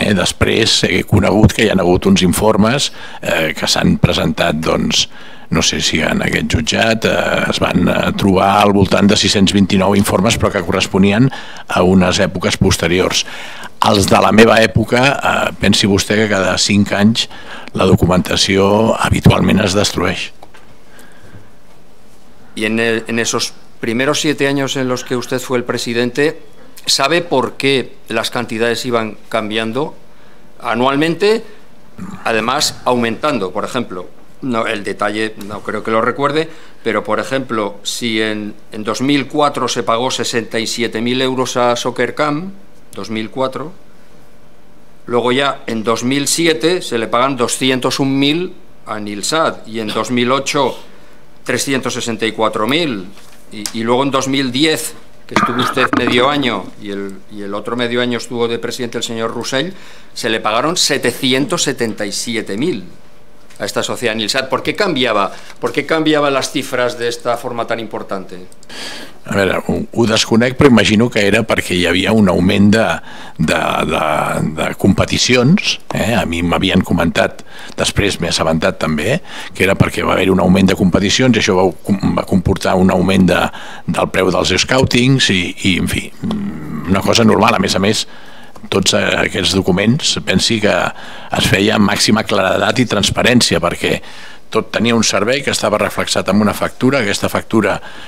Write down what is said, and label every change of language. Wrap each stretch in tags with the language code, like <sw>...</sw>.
<ca>Després he conegut que hi ha hagut uns informes que s'han presentat, no sé si en aquest jutjat es van trobar al voltant de 629 informes, però que corresponien a unes èpoques posteriors. Els de la meva època, pensi vostè que cada 5 anys la documentació habitualment es destrueix.</ca> <es>Y en esos primeros 7 años en los que usted fue el presidente, ¿sabe por qué las cantidades iban cambiando anualmente? Además, aumentando, por ejemplo. No, el detalle no creo que lo recuerde, pero por ejemplo, si en 2004 se pagó 67.000 euros a Soccercam, 2004, luego ya en 2007 se le pagan 201.000 a Nilsat y en 2008 364.000 y luego en 2010, que estuvo usted medio año y el otro medio año estuvo de presidente el señor Roussel, se le pagaron 777.000 a esta sociedad Nilsat. ¿Por qué cambiaban las cifras de esta forma tan importante?</es> <ca>A veure, ho desconec, però imagino que era perquè hi havia un augment de competicions. A mi m'havien comentat, després m'he assabentat també, que era perquè va haver un augment de competicions i això va comportar un augment del preu dels scoutings i en fi, una cosa normal. A més, tots aquests documents, pensi que es feia amb màxima claredat i transparència, perquè tot tenia un servei que estava reflexat en una factura, aquesta factura</ca>